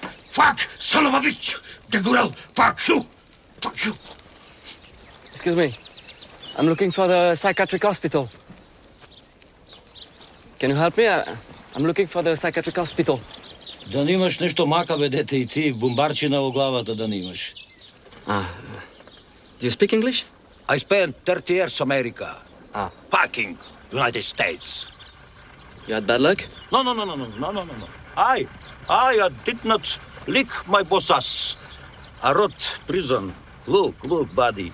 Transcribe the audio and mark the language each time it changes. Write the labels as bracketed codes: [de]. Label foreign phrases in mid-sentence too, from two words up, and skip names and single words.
[en] Fuck, son of a bitch! Degurel, fuck you! Fuck you! Excuse me. I'm looking for the psychiatric hospital. Can you help me? I'm looking for the psychiatric hospital. [mk] Да немаш нещо мака, бе, дете и ти бомбарчина во главата да немаш. [en] Do you speak English? I spent 30 years America. Fucking United States. You had bad luck? No. I did not lick my boss's. I wrote prison. Look, buddy.